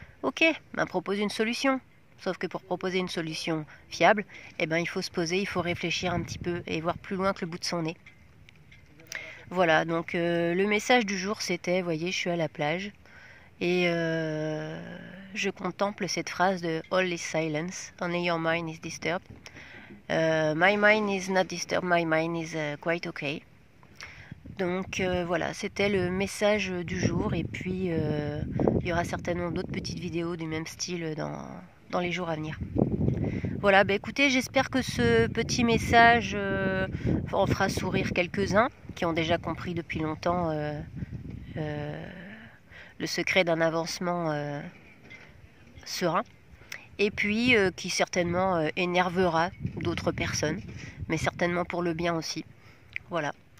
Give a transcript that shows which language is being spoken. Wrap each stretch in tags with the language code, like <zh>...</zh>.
<fr>Ok, propose une solution. Sauf que pour proposer une solution fiable, il faut se poser, il faut réfléchir un petit peu et voir plus loin que le bout de son nez. Voilà, donc le message du jour c'était, voyez, je suis à la plage et je contemple cette phrase de</fr> <en>All is silence, only your mind is disturbed. My mind is not disturbed, my mind is quite okay.</en> <fr>Donc voilà, c'était le message du jour et puis il y aura certainement d'autres petites vidéos du même style dans les jours à venir. Voilà, écoutez, j'espère que ce petit message en fera sourire quelques-uns qui ont déjà compris depuis longtemps le secret d'un avancement serein et puis qui certainement énervera d'autres personnes, mais certainement pour le bien aussi. Voilà.</fr>